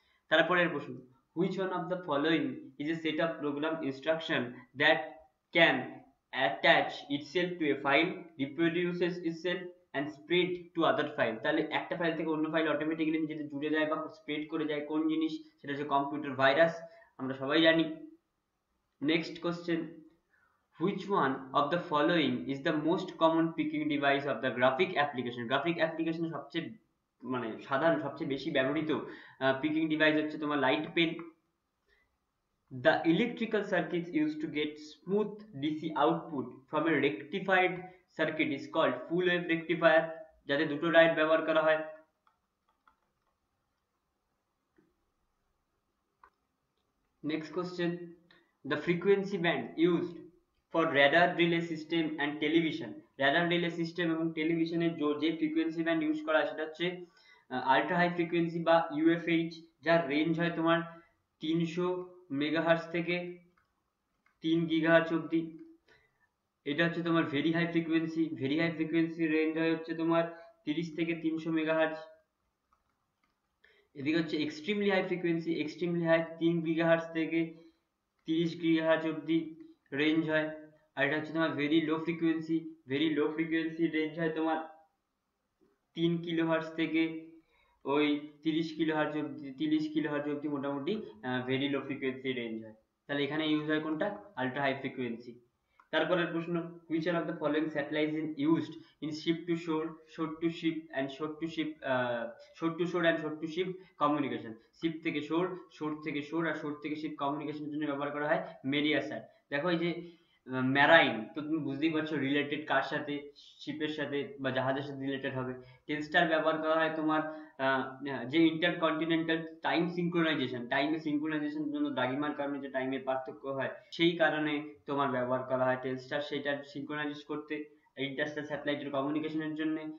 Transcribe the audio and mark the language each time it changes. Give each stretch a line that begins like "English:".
Bangla: তারপরের প্রশ্ন,
English: Which one of the following is a set of program instruction that can attach itself to a file, reproduces itself and spread to other file?
Bangla: তাহলে একটা file থেকে অন্য file automatically নিজেদের জুড়ে যায় বা স্প্রেড করে যায়, কোন জিনিস? সেটা হচ্ছে কম্পিউটার ভাইরাস, আমরা সবাই জানি।
English: Next question, which one of the following is the most common picking device of the graphic application?
Bangla: Graphic অ্যাপ্লিকেশনে সবচেয়ে মানে সাধারণ, সবচেয়ে বেশি ব্যবহৃত পিকিং ডিভাইস হচ্ছে তোমার light pen.
English: The electrical circuits used to get smooth DC output from a rectified circuit is called full wave rectifier,
Bangla: যাতে দুটো লাইট ব্যবহার করা হয়।
English: Next question, the frequency band used for radar relay system and television? radar relay system
Bangla: এবং টেলিভিশনের যে frequency band use করা হয় সেটা হচ্ছে আল্ট্রা হাই ফ্রিকোয়েন্সি বা ইউএফএইচ, যার রেঞ্জ হয় তোমার 300 মেগাহার্টজ থেকে 3 গিগাহার্টজ অব্দি। এটা হচ্ছে তোমার very high frequency. Very high frequency range হয় হচ্ছে তোমার 30 থেকে 300 মেগাহার্টজ। এদিকে হচ্ছে extremely high frequency. Extremely high 3 gigahertz থেকে 30 গিগাহার্টজ অব্দি রেঞ্জ হয়। আর এটা হচ্ছে তোমার very low frequency. Very low frequency range হয় তোমার 3 কিলোহার্টজ থেকে ওই 30 কিলোহার্টজ অব্দি। 30 কিলোহার্টজ অব্দি মোটামুটি ভেরি লো ফ্রিকোয়েন্সি রেঞ্জ হয়। তাহলে এখানে ইউজ হয় কোনটা? Ultra high frequency. তারপরের প্রশ্ন,
English: which one of the following satellites is used in ship to shore, shore to ship and shore to ship shore to shore and shore to ship communication?
Bangla: Sheep থেকে শোর, শোর থেকে শোর আর শোর থেকে sheep কমিউনিকেশনের জন্য ব্যবহার করা হয় মেরিয়াসার। দেখো এই যে ম্যারাইন, তো তুমি বুঝতেই পারছো রিলেটেড কার সাথে? শিপের সাথে বা জাহাজের সাথে রিলেটেড হবে। টেলস্টার ব্যবহার করা হয় তোমার যে ইন্টারকন্টিনেন্টাল টাইম সিঙ্ক্রোনাইজেশন, টাইমের সিঙ্ক্রোনাইজেশনের জন্য দ্রাঘিমার কারণে যে টাইমের পার্থক্য হয়, সেই কারণে তোমার ব্যবহার করা হয় টেলস্টার, সেটা সিঙ্ক্রোনাইজ করতে, ইন্টারস্টেলার স্যাটেলাইটের কমিউনিকেশনের জন্য।